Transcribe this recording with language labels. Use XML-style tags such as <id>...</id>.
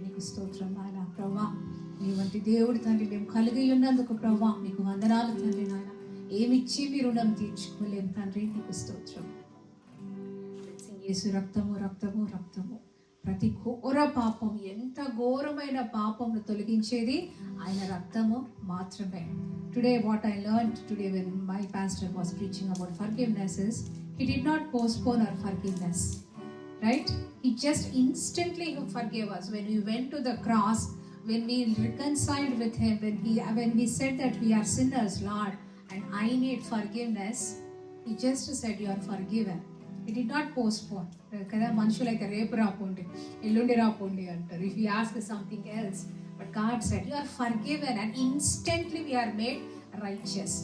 <te>నీకు స్తోత్రం నాయన ప్రభా. నీ వంటి దేవుడు తండ్రి మేము కలిగి ఉన్నందుకు ప్రభా నీకు వందనాలు తండ్రి నాయన. ఏమిచ్చి మీ రుణం తీర్చుకోలేము తండ్రి. నీకు స్తోత్రం. యేసు రక్తము రక్తము రక్తము. ప్రతి ఘోర పాపం, ఎంత ఘోరమైన పాపంను తొలగించేది ఆయన రక్తము మాత్రమే.</te> <en>Today what I learned today when my pastor was preaching about forgiveness is he did not postpone our forgiveness, right? He just instantly forgave us when we went to the cross, when we reconciled with him, when he said that we are sinners, Lord, and I need forgiveness. He just said you are forgiven. He did not postpone.</en> <te>కదా, మనుషులైతే రేపు రాపోండి, ఎల్లుండి రాపోండి అంటారు.</te> <en>If we ask something else, but God said you are forgiven and instantly we are made righteous.</en>